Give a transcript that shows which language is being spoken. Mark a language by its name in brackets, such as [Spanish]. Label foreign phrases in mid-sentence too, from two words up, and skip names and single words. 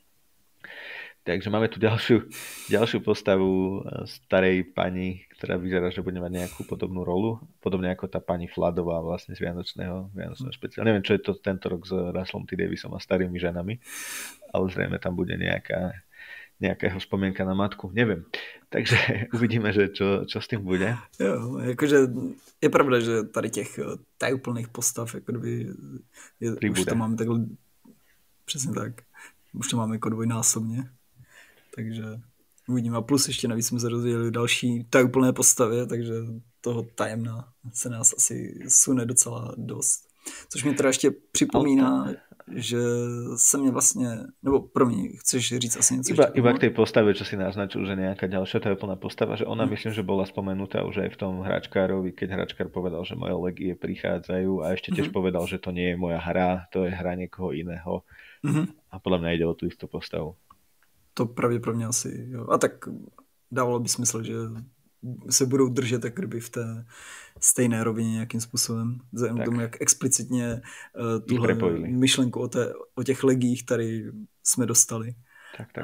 [Slovak] Takže máme tu ďalšiu postavu starej pani, ktorá vyzerá, že bude mať nejakú podobnú rolu, podobne ako tá pani Fladová vlastne z Vianočného špeciálu. Neviem, čo je to tento rok s Russellom T. Davisom a starými ženami, ale zrejme tam bude nejaká jeho spomienka na matku, neviem. Takže uvidíme, že čo s tým bude. [Czech] Jo, jakože je pravda, že tady těch tajuplných postav, jako kdyby už to máme takhle, přesně tak, už to máme jako dvojnásobně. Takže uvidíme. A plus ještě navíc jsme se dozvěděli další tajuplné postavě, takže toho tajemna se nás asi sune docela dost. Což mě teda ještě připomíná, že se mě vlastně, nebo pro mě, chceš říct asi něco? [Slovak] Iba k tej postave, čo si naznačil, že nejaká ďalšia tajuplná postava, že ona myslím, že bola spomenutá už aj v tom hračkárovi, keď hračkár povedal, že moje legie prichádzajú a ešte tiež povedal, že to nie je moja hra, to je hra niekoho iného. A podľa mňa ide o tú istú postavu. [Czech] To pravděpodobně asi, jo. A tak dávalo by smysl, že se budou držet tak kdyby v té stejné rovině nějakým způsobem. Vzhledem k tomu, jak explicitně tuhle myšlenku o těch legích tady jsme dostali. Tak.